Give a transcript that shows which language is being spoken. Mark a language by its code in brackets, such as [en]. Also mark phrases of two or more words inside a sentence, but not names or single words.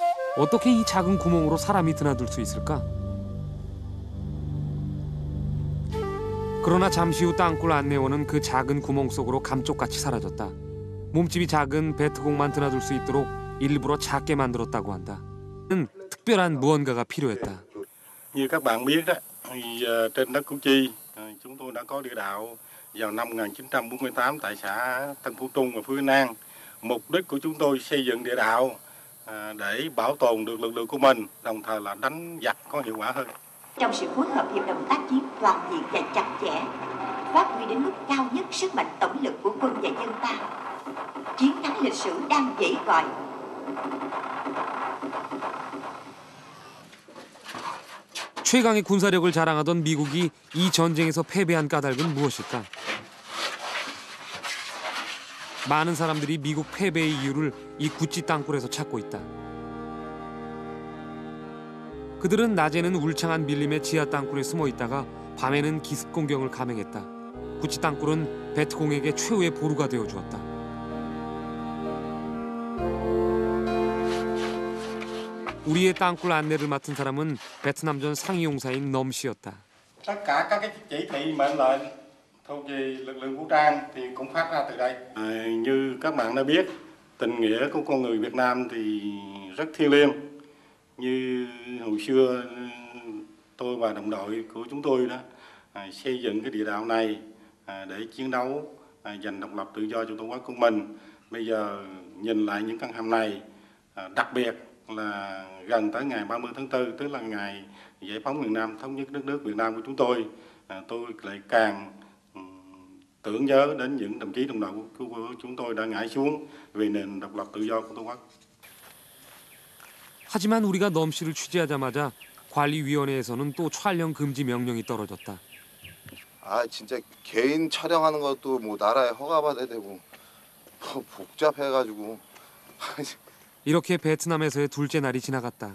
[ko] 어떻게 이 작은 구멍으로 사람이 드나들 수 있을까? 그러나 잠시 후 땅굴 안내원은 그 작은 구멍 속으로 감쪽같이 사라졌다. 몸집이 작은 배트공만 드나들 수 있도록 일부러 작게 만들었다고 한다. 특별한 무언가가 필요했다. [vi] Như các bạn biết đó, thì trên đất Củ Chi chúng tôi đã có địa đạo vào năm 1948 tại xã Tân Phú Trung và Phước An. Mục đích của chúng tôi xây dựng địa đạo để bảo tồn được lực lượng của mình, đồng thời là đánh giặc có hiệu quả hơn. Trong sự phối hợp hiệp đồng tác chiến toàn diện và chặt chẽ, phát huy đến mức cao nhất sức mạnh tổng lực của quân và dân ta, chiến thắng lịch sử đang dậy gọi. [ko] 최강의 군사력을 자랑하던 미국이 이 전쟁에서 패배한 까닭은 무엇일까? 많은 사람들이 미국 패배의 이유를 이 구찌 땅굴에서 찾고 있다. 그들은 낮에는 울창한 밀림의 지하 땅굴에 숨어 있다가 밤에는 기습 공격을 감행했다. 구찌 땅굴은 베트공에게 최후의 보루가 되어 주었다. 우리의 땅굴 안내를 맡은 사람은 베트남전 상위용사인 넘 씨였다. [vi] Tất cả các cái chỉ thị mệnh lệnh thuộc về lực lượng vũ trang thì cũng phát ra từ đây. Như các bạn đã biết, tình nghĩa của con người Việt Nam thì rất thiêng liêng. Như hồi xưa tôi và đồng đội của chúng tôi đó xây dựng cái địa đạo này để chiến đấu giành độc lập tự do cho tổ quốc của mình. Bây giờ nhìn lại những căn hầm này, đặc biệt là gần tới ngày 30 tháng 4, tức là ngày giải phóng miền Nam, thống nhất đất nước Việt Nam của chúng tôi lại càng tưởng nhớ đến những đồng chí đồng đội của chúng tôi đã ngã xuống vì nền độc lập tự do của tổ quốc. [ko] 하지만 우리가 넘 씨를 취재하자마자 관리위원회에서는 또 촬영 금지 명령이 떨어졌다. 아 진짜 개인 촬영하는 것도 뭐 나라에 허가받아야 되고 뭐 복잡해가지고. 이렇게 베트남에서의 둘째 날이 지나갔다.